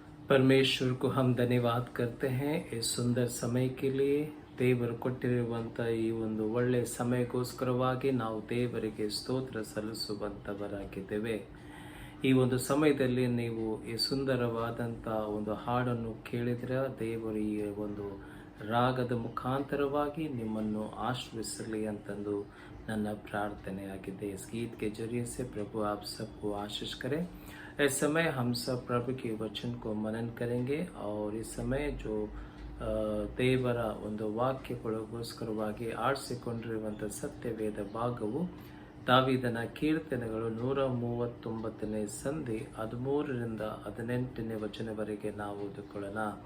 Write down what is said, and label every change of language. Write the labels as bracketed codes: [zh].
[hi] परमेश्वर को हम धन्यवाद करते हैं इस सुंदर समय के लिए. [kn] ದೇವರು ಕೊಟ್ಟಿರುವಂಥ ಈ ಒಂದು ಒಳ್ಳೆಯ ಸಮಯಕ್ಕೋಸ್ಕರವಾಗಿ ನಾವು ದೇವರಿಗೆ ಸ್ತೋತ್ರ ಸಲ್ಲಿಸುವಂಥವರಾಗಿದ್ದೇವೆ. ಈ ಒಂದು ಸಮಯದಲ್ಲಿ ನೀವು ಈ ಸುಂದರವಾದಂಥ ಒಂದು ಹಾಡನ್ನು ಕೇಳಿದರೆ ದೇವರು ಈ ಒಂದು ರಾಗದ ಮುಖಾಂತರವಾಗಿ ನಿಮ್ಮನ್ನು ಆಶೀರ್ವಿಸಲಿ ಅಂತಂದು ನನ್ನ ಪ್ರಾರ್ಥನೆಯಾಗಿದೆ. [hi] इस गीत के जरिए से प्रभु आप सबको आशीष करें. इस समय हम सब प्रभु के वचन को मनन करेंगे और इस समय जो [kn] ದೇವರ ಒಂದು ವಾಕ್ಯಗಳಿಗೋಸ್ಕರವಾಗಿ ಆರಿಸಿಕೊಂಡಿರುವಂಥ ಸತ್ಯವೇದ ಭಾಗವು ದಾವೀದನ ಕೀರ್ತನೆಗಳು 139ನೇ ಸಂಧಿ 13ರಿಂದ 18ನೇ ವಚನವರೆಗೆ ನಾವು ಓದಿಕೊಳ್ಳೋಣ.